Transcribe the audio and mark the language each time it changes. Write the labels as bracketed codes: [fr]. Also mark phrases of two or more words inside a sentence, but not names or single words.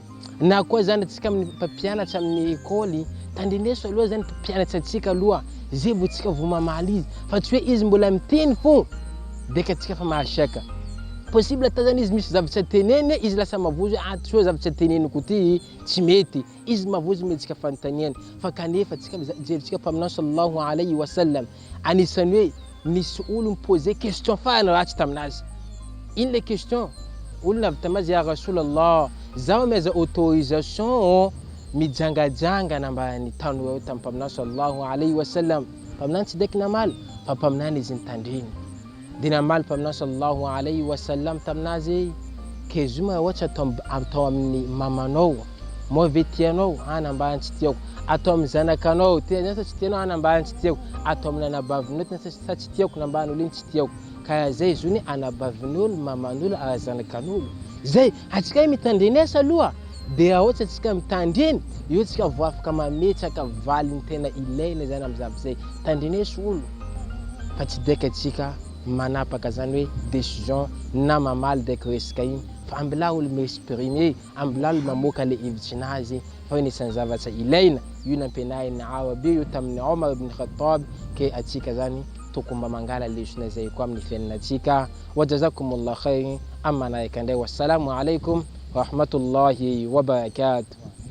[mg] Na koa zany atsika amin'ny mpampianatra amin'ny école tandreneso aloha zany mpampianatra atsika aloha zay vao tsika vao mamaly izy, fa tsy hoe izy mbola miteny fo dia ka atsika fa mahashaka. Possible ta zany izy misy zavatra teneny izy lasa mavozo tsy hoe zavatra teneniko ty tsy mety, izy mavozo metsika fanontaniana. Fa kanefa atsika jerisika fa aminao [ar] صلى الله عليه وسلم [mg] anisany hoe nisy olo mipose question farany ratsy taminazy. Ino le question? Olo navy tamazy [ar] يا رسول الله, [mg] zaho meza autorisation mijangajanga nambany tanora tamin'ny mpaminany [ar] صلى الله عليه وسلم. [mg] Mpaminany tsy deky namaly fa mpaminany izy nitandreny. Dia namaly mpaminany [ar] صلى الله عليه وسلم [mg] taminazy ke zoma ohatra atao amin'ny mamanao, moa ve tianao anambany tsy tiako, atao amin'ny zanakanao nasa tsy tianao anambany tsy tiako, atao amin'ny anabavinao nasa tsy tiako nambany olo iny tsy tiako. Karaha zay zony anabavin'olo, maman'olo, arazanakan'olo. Zay atsika mitandrenesa aloha, dia ohatra atsika mitandreny io tsika vao afaka mametraka valiny tena ilaina zany amin'ny zavatra zay. Tandreneso olo fa tsy dia ka atsika manapaka zany hoe décision na mamaly deka resaka iny, fa ambila olo mi-exprimer, ambila olo mamoaka le hevitrinazy fa hoe nisan'ny zavatra ilaina. Io nampianarin'ny Arabe io tamin'ny Omar ibn Khattab, ke atsika zany tokony mba mangala lesona zay koa amin'ny fiainatsika. [ar] وجزاكم الله خيرا. Amma naikandai, والسلام عليكم ورحمة الله وبركاته.